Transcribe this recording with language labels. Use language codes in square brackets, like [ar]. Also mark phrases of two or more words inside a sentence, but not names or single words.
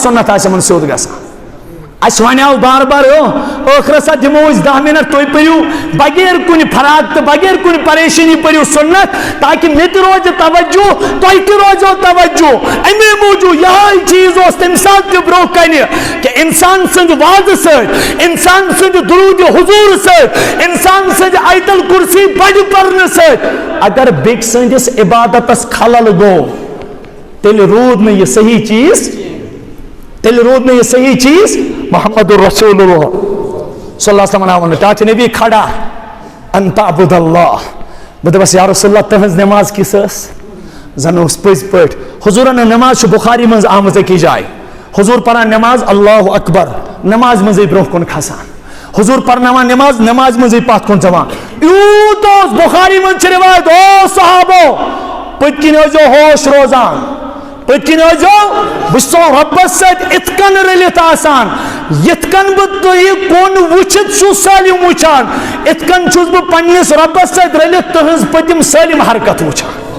[ks] سُنت آسہِ یِمن سیوٚد گژھان اَسہِ وَنیو بار بار ٲخرس دِمو أسۍ 10 مِنٹ تُہۍ پٔرِو بغیر کُنہِ فراق تہٕ بغیر کُنہِ پریشٲنی پٔرِو سُنت تاکہِ مےٚ تہِ روزِ توجہ تۄہہِ تہِ روزیو توجہ اَمے موٗجوٗب یِہوے چیٖز اوس تَمہِ ساتہٕ تہِ برونٛہہ کَنہِ کہِ اِنسان سٕنٛدِ وعدٕ سۭتۍ اِنسان سٕنٛدِ درود حضوٗر سۭتۍ اِنسان سٕنٛدِ آیت الکُرسی بَڑِ پرنہٕ سۭتۍ اگر بیٚکہِ سٕنٛدِس عبادتس خلل گوٚو تیٚلہِ روٗد نہٕ یہِ صحیح چیٖز محمد الرسول اللہ [ar] صلی اللہ علیہ وسلم [ks] ٹاچ نبی کھڑا انت عبد اللہ بہٕ دَپَس [ar] یا رسول اللہ [ks] تٕہٕنٛز نٮ۪ماز کِژھ ٲس زن اوس پٔزۍ پٲٹھۍ حضوٗرن نٮ۪ماز چھُ بُخاری منٛز آمٕژ أکِس جایہِ حضوٗر پران نٮ۪ماز [ar] اللہ اکبر [ks] نٮ۪مازِ منٛزٕے برونٛہہ کُن کھسان حضوٗر پرناوان نٮ۪مازِ منٛزٕے پتھ کُن ژَمان یوٗت اوس بُخاری منٛز چھِ رِوایت او صحابو پٔتۍ کِنۍ ٲسۍزیو ہوش روزان پٔتۍ کِنۍ ٲسۍزیو بہٕ چھُسو رۄبس سۭتۍ اِتھ کٔنۍ رٔلِتھ آسان یِتھ کٔنۍ بہٕ تُہۍ کُن وٕچھِتھ چھُس سٲلِم وٕچھان اِتھ کٔنۍ چھُس بہٕ پننِس رۄبس سۭتۍ رٔلِتھ تٕہٕنٛز پٔتِم سٲلِم حرکت وٕچھان.